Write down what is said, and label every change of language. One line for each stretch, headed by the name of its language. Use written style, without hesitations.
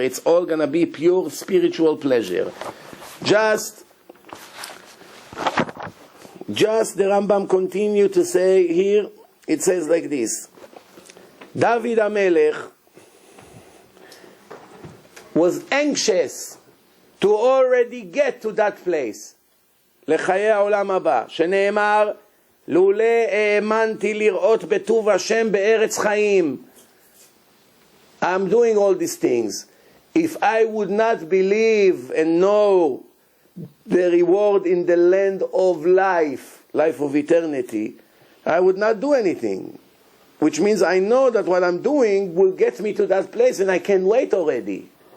English: It's all going to be pure spiritual pleasure. Just the Rambam continue to say here, it says like this. David HaMelech was anxious to already get to that place.
Hebrew: לחיי העולם הבא, שנאמר, לולא האמנתי לראות בטוב השם בארץ חיים.
English: I'm doing all these things. If I would not believe and know the reward in the land of life, life of eternity, I would not do anything. Which means I know that what I'm doing will get me to that place and I can wait already.